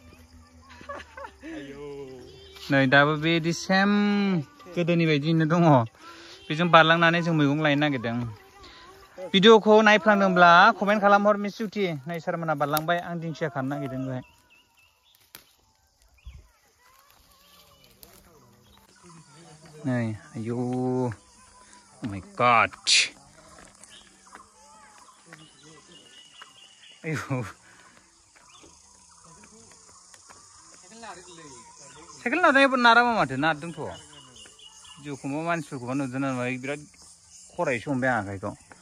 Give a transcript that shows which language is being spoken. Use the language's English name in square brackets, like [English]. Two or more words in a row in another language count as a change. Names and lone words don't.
[Bodo] नै दाबो बेदि सेम गोदोनि बायदिनो दङ बेजों बारलांनानै जों मैगं लायनो नागिरदों भिडिअखौ नायफ्लांदोंब्ला कमेन्ट खालामहर मिस जुथि नै सारमोना बारलांबाय आं दिंखिया खानो नागिरदों बेहाय नै आयौ [English] oh my god [Bodo] आयौ साइकेल नारामा माथो नारदोंथ' जिउखौबा मानसिफोरखौबा नुदों नामा बिराद खरायसो हमबाय आं आखाइखौ